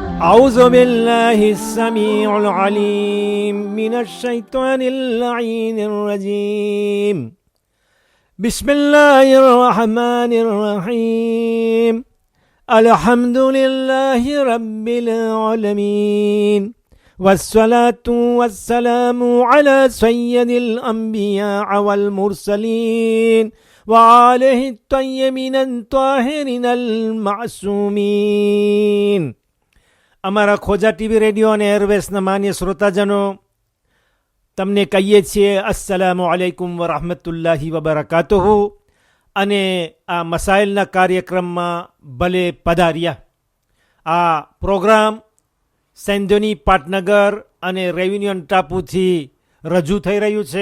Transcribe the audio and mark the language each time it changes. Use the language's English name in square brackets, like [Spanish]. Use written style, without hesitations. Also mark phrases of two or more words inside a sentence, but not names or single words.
[Arabic] أعوذ بالله السميع العليم من الشيطان اللعين الرجيم بسم الله الرحمن الرحيم الحمد لله رب العالمين والصلاة والسلام على سيد الأنبياء والمرسلين وآله الطيبين الطاهرين المعصومين. [Gujarati] અમારા ખોજા ટીવી રેડિયો અને એરવેસના માન્ય શ્રોતાજનો, તમને કહીએ છીએ [Arabic] السلام عليكم ورحمة الله وبركاته. [Gujarati] અને આ મસાઇલના કાર્યક્રમમાં ભલે પધાર્યા. આ પ્રોગ્રામ સેન્ધોની પાટનગર અને રેયુનિયન ટાપુથી રજૂ થઈ રહ્યું છે.